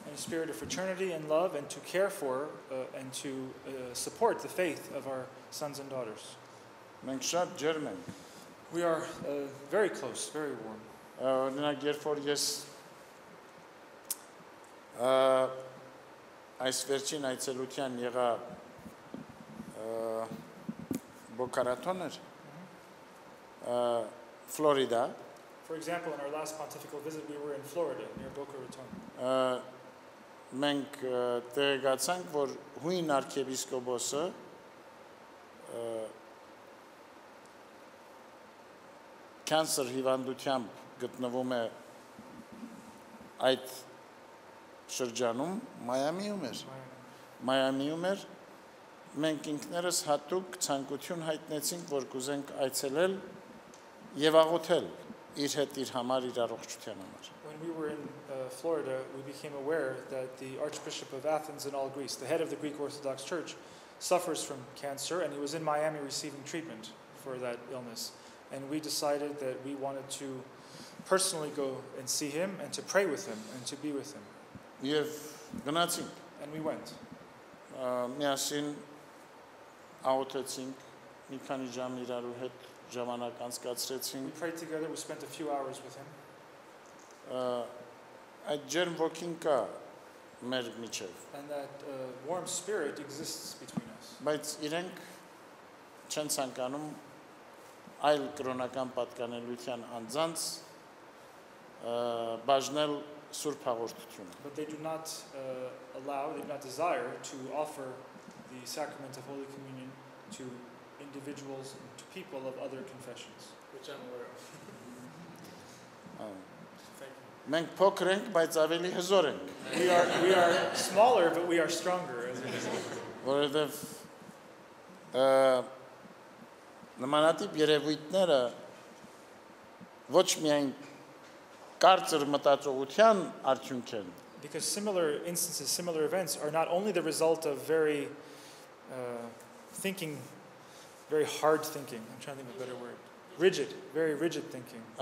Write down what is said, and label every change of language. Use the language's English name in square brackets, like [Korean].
[English] In a spirit of fraternity and love, and to care for and to support the faith of our sons and daughters. [Armenian] Մենք շատ ջերմ ենք. [English] We are very close, very warm. [Armenian] Օրինակ, երբ որ ես այս վերջին այցելության եղա Բոկարատոներ, Florida. [English] For example, in our last pontifical visit, we were in Florida, near Boca Raton. [Armenian] Մենք տեղեկացանք, որ հույն arciepiskoposը cancer հիվանդությամբ գտնվում է այդ շրջանում, Մայամիում էր, մենք ինքներս հատուկ ցանկություն հայտնեցինք, որ կուզենք այցելել եւ աղոթել իր հետ իր համար իր առողջության համար. [English] When we were in Florida, we became aware that the Archbishop of Athens in all Greece, the head of the Greek Orthodox Church, suffers from cancer, and he was in Miami receiving treatment for that illness. And we decided that we wanted to personally go and see him and to pray with him and to be with him. [Armenian] Եվ գնացինք. [English] And we went. [Armenian] Միասին աղոթեցինք, մի քանի ժամ իրար հետ ժամանակ [English] We [Armenian] անցկացրեցինք, [English] prayed together, we spent a few hours with him. [Armenian] այդ ջերմ ոգին կա մեր միջև, [English] And that warm spirit exists between us. [Armenian] բայց իրենք չեն ցանկանում այլ կրոնական պատկանելության անձանց բաժնել Սուրբ հաղորդությունը։ [English] But they do not allow, they do not desire to offer the sacrament of Holy Communion to individuals, to people of other confessions. Which I'm aware of. Thank you. [Armenian] Մենք փոքր ենք, բայց ավելի հզոր ենք, [English] We are smaller, but we are stronger. As a result. [Armenian] որովհետև նմանատիպ երևույթները ոչ միայն կարծր մտածողության արդյունք են, [English] Because similar instances, similar events are not only the result of very thinking, very hard thinking. I'm trying to think of a better word. Rigid, very rigid thinking.